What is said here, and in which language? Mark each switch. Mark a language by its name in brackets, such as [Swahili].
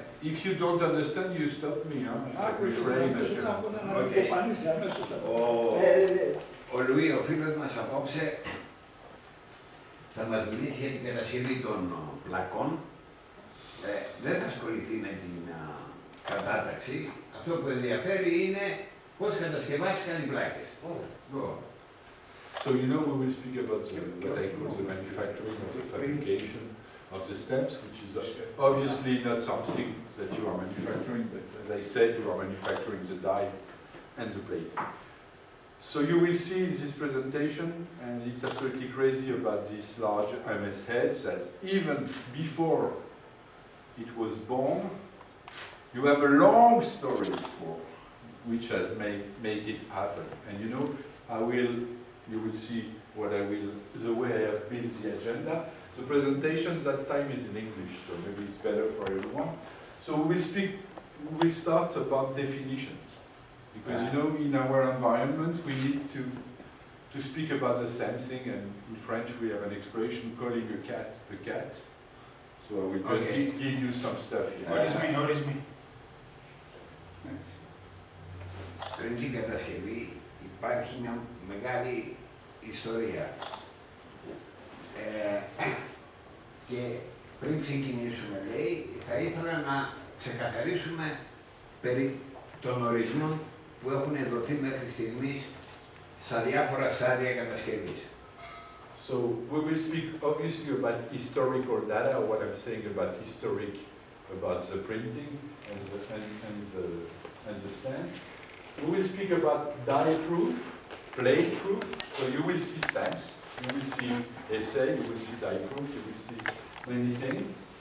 [English] if you don't understand, you stop me. I can refrain. [Greek] Ο Λουί, ο φίλος μας απόψε, θα μας μιλήσει για την κατασκευή των πλακών. Δεν θα ασχοληθεί με την κατάταξη. Αυτό που ενδιαφέρει είναι πώς κατασκευάστηκαν οι πλάκες. [English] So you know we will speak about what I call the manufacturing of the fabrication of the stamps, which is obviously not something that you are manufacturing, but as I said, you are manufacturing the die and the plate. So you will see in this presentation, and it's absolutely crazy about these large MS heads, that even before it was born, you have a long story for which has made it happen. And you know, you will see the way I have built the agenda. The presentation that time is in English, so maybe it's better for everyone. So we will start about definition. Because you know, in our environment, we need to speak about the same thing, and in French we have an expression calling a cat a cat. So I will just give you some stuff here. What is me? [Greek] Πριν την κατασκευή υπάρχει μια μεγάλη ιστορία. Και πριν ξεκινήσουμε, λέει, θα ήθελα να ξεκαθαρίσουμε περί των ορισμών που έχουν δοθεί μέχρι στιγμής στα διάφορα στάδια κατασκευής. [English] So we will speak obviously about historical data, what I'm saying about about the printing and the stamp. We will speak about die proof, plate proof. So you will see stamps, you will see essay, you will see die proof, you will see many things.